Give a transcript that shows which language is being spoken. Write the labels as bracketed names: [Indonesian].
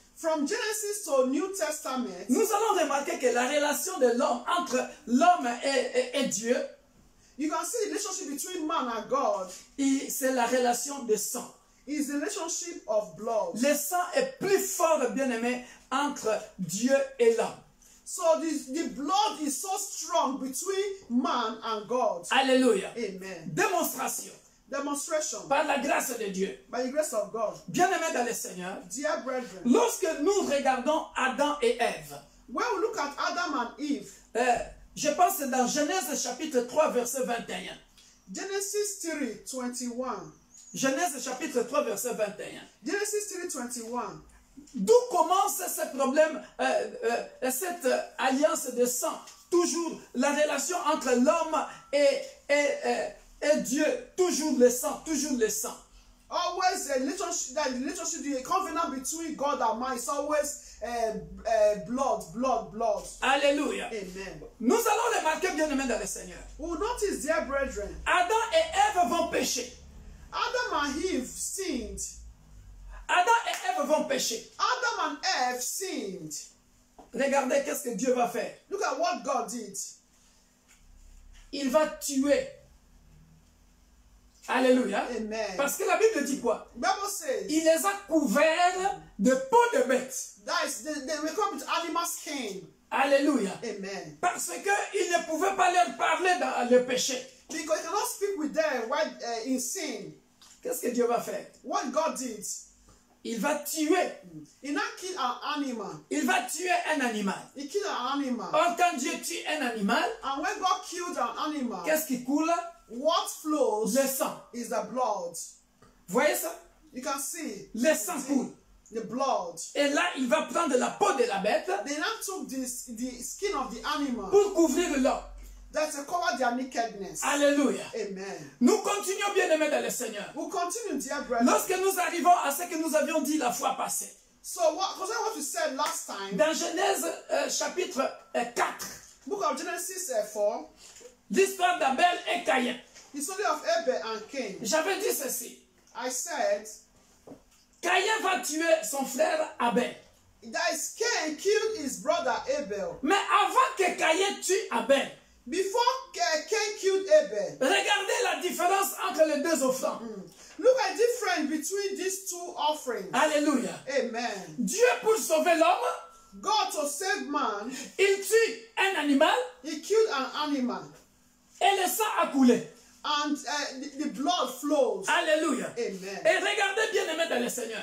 [English] from Genesis to New Testament, [French] nous allons remarquer que la relation de l'homme entre l'homme et Dieu, [English] you can see the relationship between man and God [French] c'est la relation de sang. [English] is the relationship of blood. [French] Le sang est plus fort, bien aimé, entre Dieu et l'homme. [English] So the blood is so strong between man and God. [French] Alléluia. [English] Amen. [French] Démonstration [English] Demonstration [French] par la grâce de Dieu. [English] by the grace of God. [French] Bien aimé dans le Seigneur, [English] Dear brethren, [French] lorsque nous regardons Adam et Ève, [English] when we look at Adam and Eve, [French] je pense dans Genèse chapitre 3 verset 21. [English] Genesis 3:21. [French] Genèse chapitre 3 verset 21. [English] Genesis 3:21. [French] D'où commence ce problème, cette alliance de sang? Toujours la relation entre l'homme et Dieu, toujours le sang, toujours le sang. [English] Always a relationship, the covenant between God and man is always blood. [French] Alléluia. [English] Amen. [French] Nous allons remarquer, bien aimé dans le Seigneur, [English] We will notice, dear brethren, [French] Adam et Ève vont pécher. [English] Adam and Eve sinned. [French] Adam et Ève vont pécher. [English] Adam and Eve sinned. [French] Regardez qu'est-ce que Dieu va faire. [English] Look at what God did. [French] Il va tuer. Alléluia. [English] Amen. [French] Parce que la Bible dit quoi? [English] The Bible says [French] Il les a couverts de peau de bête. [English] that is they were covered with animal skin. [French] Alléluia. [English] Amen. [French] Parce qu'il ne pouvait pas leur parler dans le péché. [English] Because you cannot speak with them while in sin. [French] Qu'est-ce que Dieu va faire? [English] What God did, [French] Il va tuer. [English] He not killed an animal. [French] Il va tuer un animal. [English] He killed an animal. [French] Or, quand Dieu tue un animal, [English] And when God killed an animal, [French] qu'est-ce qui coule? [English] what flows [French] Le sang. [English] is the blood. [French] Voyez ça? [English] You can see [French] Le sang coule. [English] the blood. [French] Et là, il va prendre la peau de la bête [English] They now took the skin of the animal [French] pour couvrir l'homme. [English] that to cover their nakedness. [French] Alléluia. [English] Amen. [French] Nous continuons bien aimés dans le Seigneur. [English] We'll continue, dear brethren. [French] Lorsque nous arrivons à ce que nous avions dit la fois passée, [English] So concerning what we said last time, [French] dans Genèse chapitre 4, [English] book of Genesis 4, [French] l'histoire d'Abel et Caïn. [English] the story of Abel and Cain. [French] J'avais dit ceci. [English] I said [French] Caïn va tuer son frère Abel. [English] that is Cain killed his brother Abel. [French] Mais avant que Caïn tue Abel, [English] Before Cain killed Abel, [French] regardez la différence entre les deux offrandes. [English] look at the difference between these two offerings. [French] Alléluia. [English] Amen. [French] Dieu, pour sauver l'homme, [English] God to save man, [French] il tue un animal [English] he killed an animal, [French] et le sang a coulé. [English] and the blood flows. [French] Alléluia. [English] Amen. [French] Et regardez bien aimé dans le Seigneur.